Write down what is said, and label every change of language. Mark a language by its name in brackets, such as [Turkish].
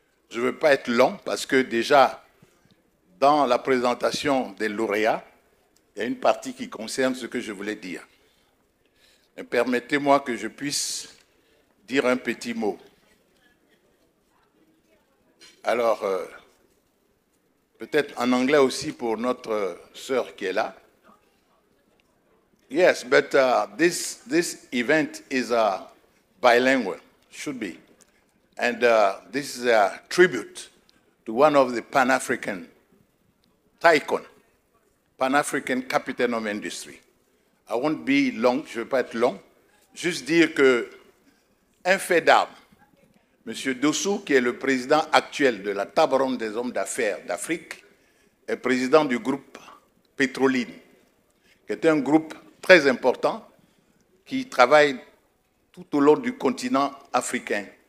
[French] Je ne veux pas être long parce que déjà, dans la présentation des lauréats, il y a une partie qui concerne ce que je voulais dire. Mais permettez-moi que je puisse dire un petit mot. Alors, peut-être en anglais aussi pour notre sœur qui est là. [English] Yes, but this event is bilingual, should be. And this is a tribute to one of the Pan-African tycoon, Pan-African captain of industry. I won't be long, [French] je ne vais pas être long. Juste dire que un fait d'armes, M. Dossou, qui est le président actuel de la table ronde des hommes d'affaires d'Afrique, est président du groupe Petroline, qui est un groupe très important qui travaille tout au long du continent africain.